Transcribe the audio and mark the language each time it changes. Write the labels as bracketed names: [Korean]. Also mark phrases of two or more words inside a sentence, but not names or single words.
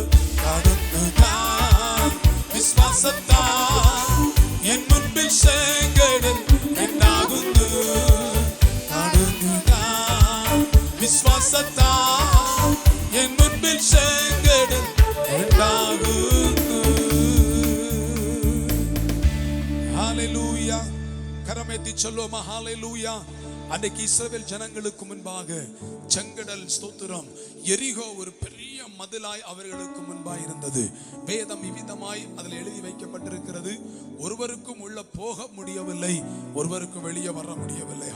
[Malayalam] കാണുന്നു ഞാൻ വിശ്വാസത്താൽ എൻ മുൻപിൽ ചെങ്കടൽ രണ്ടാകുന്നു. കാണുന്നു ഞാൻ വിശ്വാസത്താൽ എൻ മുൻപിൽ ചെങ്കടൽ രണ്ടാകുന്നു. [Tamil] ஹalleluya. கரமேத்தி சொல்லுவோமா ஹalleluya. அன்றைக்கு இஸ்ரவேல் ஜனங்களுக்கு முன்பாக செங்கடல் ஸ்தோத்திரம் எரிகோ ஒரு பெரிய மதிலாய் அவர்களுக்கு முன்பாய் இருந்தது. வேதம் இவ்விதமாய் அதில் எழுதி வைக்கப்பட்டிருக்கிறது. ஒருவருக்கும் உள்ள போக முடியவில்லை, ஒருவருக்கும் வெளியே வர முடியவில்லை.